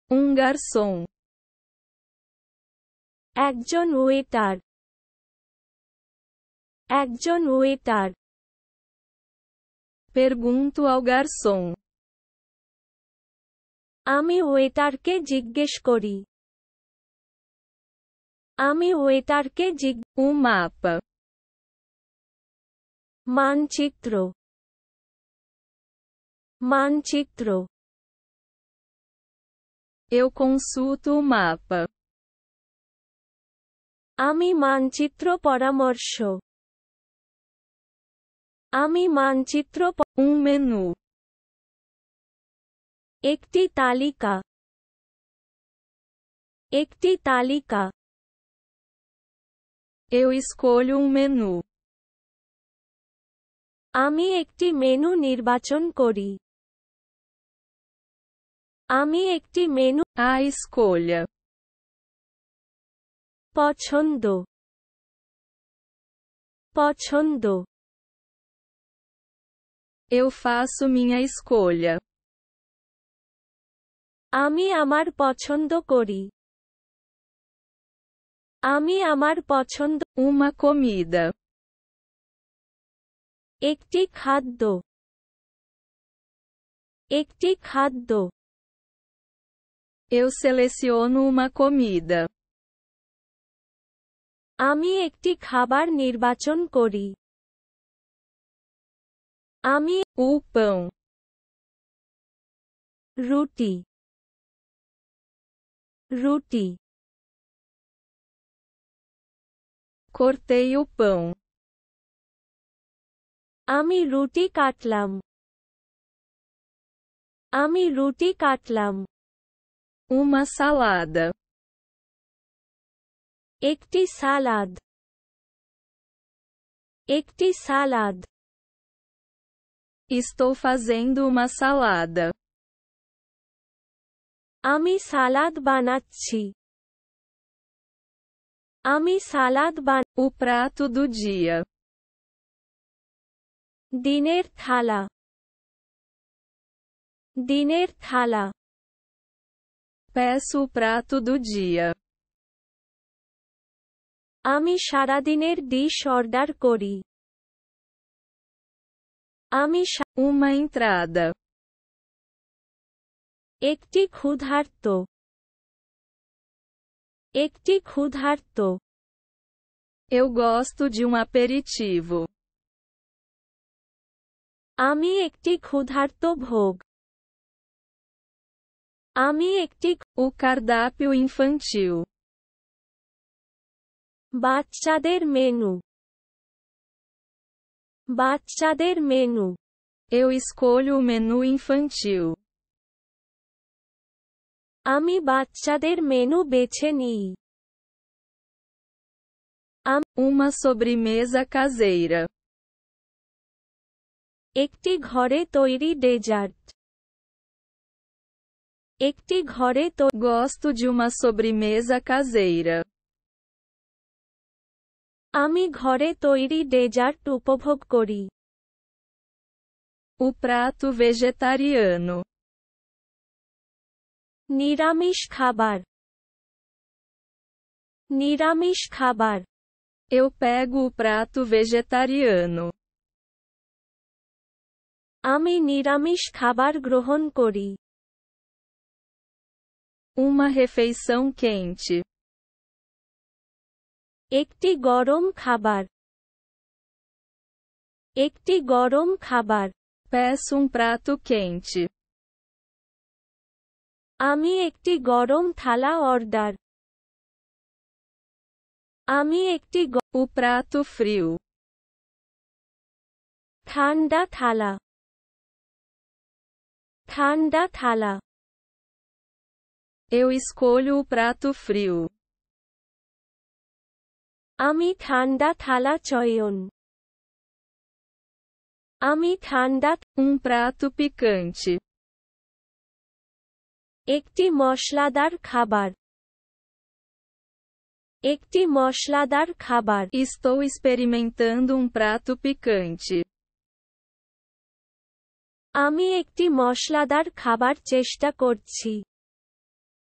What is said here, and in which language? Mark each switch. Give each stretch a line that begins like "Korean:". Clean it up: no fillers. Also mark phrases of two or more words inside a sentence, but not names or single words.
Portuguese: garçom.
Bangla: একজন ওয়েটার। একজন ওয়েটার।
Portuguese: Pergunto ao garçom.
Bangla: আমি ওয়েটারকে জিজ্ঞেস করি। আমি ওয়েটারকে
Portuguese: mapa.
Bangla: মানচিত্র। মানচিত্র।
Portuguese: Eu consulto o mapa.
Bangla: আমি মানচিত্র পরামর্শ। আমি মানচিত্র
Portuguese: menu.
Bangla: একটি তালিকা। একটি তালিকা।
Portuguese: Eu escolho menu.
Bangla: আমি একটি মেনু নির্বাচন করি। আমি একটি মেনু
Portuguese: A escolha.
Bangla: পছন্দ। পছন্দ।
Portuguese: Eu faço minha escolha.
Bangla: আমি আমার পছন্দ করি। আমি আমার পছন্দ
Portuguese: Uma comida.
Bangla: একটি খাদ্য। একটি খাদ্য।
Portuguese: Eu seleciono uma comida.
Bangla: আমি একটি খাবার নির্বাচন করি। আমি
Portuguese: O pão.
Bangla: রুটি। রুটি।
Portuguese: Cortei o pão.
Bangla: আমি রুটি কাটলাম। আমি রুটি কাটলাম।
Portuguese: Uma salada.
Bangla: একটি সালাদ। একটি সালাদ।
Portuguese: Estou fazendo uma salada.
Bangla: আমি সালাদ বানাচ্ছি। আমি সালাদ
Portuguese: O prato do dia.
Bangla: দিনের থালা। দিনের থালা।
Portuguese: Peço o prato do dia.
Bangla: আমি সারাদিনের
English: dish order
Bangla: করি। আমি
Portuguese: Uma entrada.
Bangla: একটি ক্ষুধার্ত। একটি ক্ষুধার্ত।
Portuguese: Eu gosto de um aperitivo.
Bangla: আমি একটি ক্ষুধার্ত ভোগ। আমি একটি
Portuguese: O cardápio infantil.
Bangla: বাচ্চাদের মেনু। বাচ্চাদের মেনু।
Portuguese: Eu escolho o menu infantil.
Bangla: আমি বাচ্চাদের মেনু বেছে নিই।
Portuguese: Uma sobremesa caseira.
Bangla: একটি ঘরে তৈরি ডেজার্ট। একটি ঘরে
Portuguese: Gosto de uma sobremesa caseira.
Bangla: আমি ঘরে তৈরি ডেজার্ট উপভোগ করি।
Portuguese: O prato vegetariano.
Bangla: নিরামিষ খাবার। নিরামিষ খাবার।
Portuguese: Eu pego o prato vegetariano.
Bangla: আমি নিরামিষ খাবার গ্রহণ করি।
Portuguese: Uma refeição quente.
Bangla: একটি গরম খাবার। একটি গরম খাবার।
Portuguese: Peço um prato quente.
Bangla: আমি একটি গরম থালা অর্ডার। আমি একটি
Portuguese: O prato frio.
Bangla: ঠান্ডা থালা। ঠান্ডা থালা।
Portuguese: Eu escolho o prato frio.
Bangla: আমি ঠান্ডা থালা চয়ন। আমি ঠান্ডা
Portuguese: Um prato picante.
Bangla: একটি মশলাদার খাবার। একটি মশলাদার খাবার।
Portuguese: Estou experimentando um prato picante.
Bangla: আমি একটি মশলাদার খাবার চেষ্টা করছি।